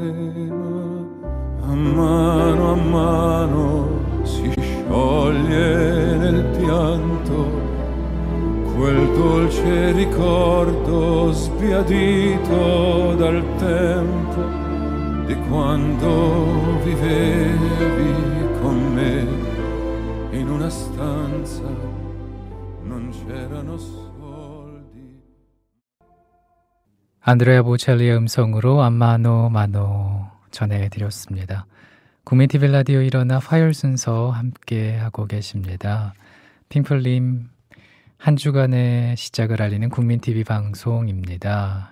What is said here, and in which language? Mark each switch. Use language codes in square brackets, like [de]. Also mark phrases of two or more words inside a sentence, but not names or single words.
[it] ma a mano si scioglie nel pianto quel dolce ricordo sbiadito dal tempo di quando vivevi con me in una stanza, non c'erano soldi. [ko] 안드레아 보첼리의 음성으로 안마노 마노 전해드렸습니다. 국민TV 라디오 일어나 화요일 순서 함께 하고 계십니다. 핑플님, 한 주간의 시작을 알리는 국민TV 방송입니다.